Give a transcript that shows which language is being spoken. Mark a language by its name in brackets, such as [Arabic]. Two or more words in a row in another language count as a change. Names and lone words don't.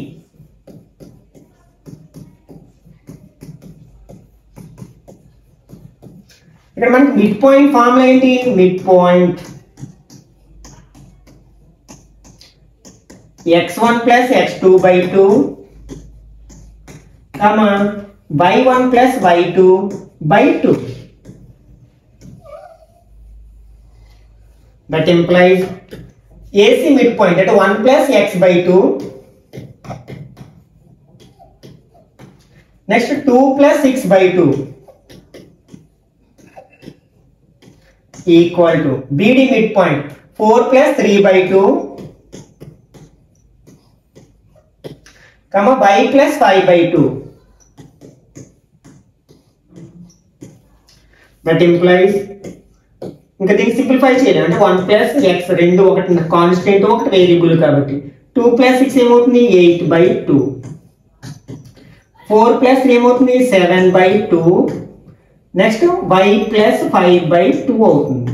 [Telugu] ఇక్కడ మనకి [English] midpoint formula [Telugu] ఏంటి? [English] mid point x1 plus x2 by 2 y1 plus y2 by 2. That implies AC midpoint at 1 plus x by 2. Next 2 plus 6 by 2 equal to BD midpoint 4 plus 3 by 2 y plus 5 by 2. That implies [Telugu] ఇంకా దీన్ని సింప్లిఫై చేయలేము. అంటే [English] 1 plus x [Telugu] రెండు ఒకటి కాన్స్టెంట్ ఒకటి వేరియబుల్ కాబట్టి 2 ప్లస్ 6 ఏమవుతుంది? [English] 8 by 2. 4 ప్లస్ 3 ఏమవుతుంది? 7 by 2. next y plus 5 by 2 అవుతుంది.